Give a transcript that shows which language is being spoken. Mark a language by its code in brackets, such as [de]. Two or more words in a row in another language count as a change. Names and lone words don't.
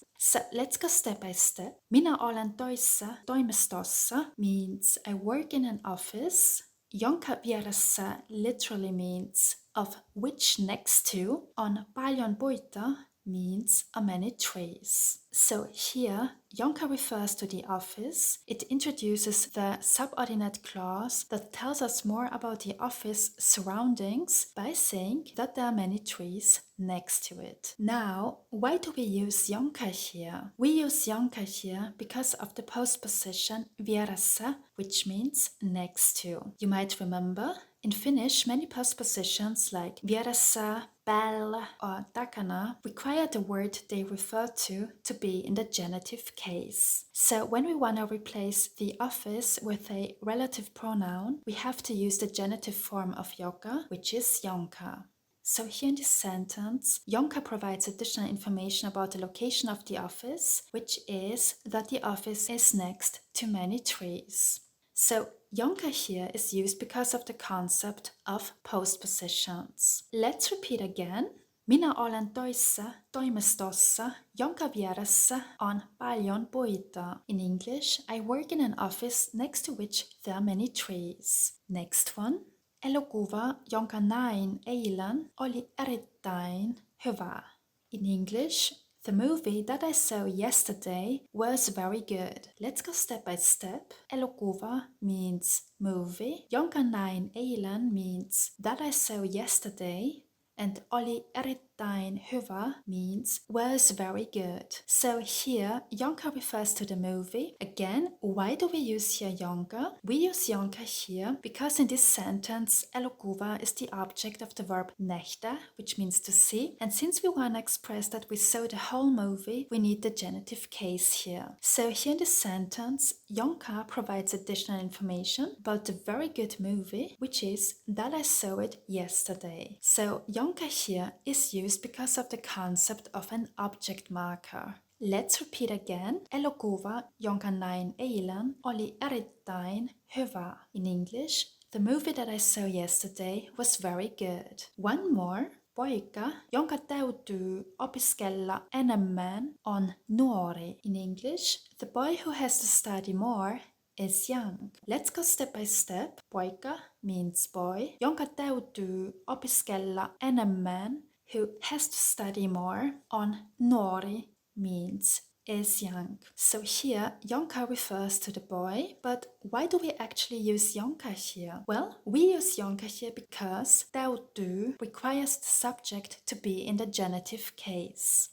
[en] So let's go step by step. [fi] Minä olen töissä toimistossa [en] means I work in an office. [fi] Jonka vieressä [en] literally means of which next to. [fi] On paljon puita [en] means are many trees. So here, jonka refers to the office. It introduces the subordinate clause that tells us more about the office surroundings by saying that there are many trees next to it. Now, why do we use jonka here? We use jonka here because of the postposition vieressä, which means next to. You might remember in Finnish, many postpositions like [fi] vieressä, päällä, [en] or takana require the word they refer to be in the genitive case. So when we want to replace the office with a relative pronoun, we have to use the genitive form of joka, which is jonka. So here in this sentence, jonka provides additional information about the location of the office, which is that the office is next to many trees. So jonka here is used because of the concept of postpositions. Let's repeat again. [fi] Minä olen töissä toimistossa, jonka vieressä on paljon puita. [en] In English, I work in an office next to which there are many trees. Next one. [fi] Elokuva, jonka näin eilen, oli erittäin hyvä. [en] In English, the movie that I saw yesterday was very good. Let's go step by step. Elokuva means movie. [fi] Jonka näin eilen [en] means that I saw yesterday. And [fi] oli erittäin hyvä [en] means was very good. So here, jonka refers to the movie. Again, why do we use here jonka? We use jonka here because in this sentence, elokuva is the object of the verb nähdä, which means to see. And since we want to express that we saw the whole movie, we need the genitive case here. So here in this sentence, jonka provides additional information about the very good movie, which is that I saw it yesterday. So jonka here is used because of the concept of an object marker. Let's repeat again. [fi] Elokuva, jonka näin eilen, oli erittäin hyvä. [en] In English, the movie that I saw yesterday was very good. One more. [fi] Poika, jonka täytyy opiskella enemmän, on nuori. [en] In English, the boy who has to study more is young. Let's go step by step. Poika means boy. [fi] Jonka täytyy opiskella enemmän, [en] who has to study more, [fi] on nuori [en] means is young. So here, jonka refers to the boy, but why do we actually use jonka here? Well, we use jonka here because täytyy requires the subject to be in the genitive case.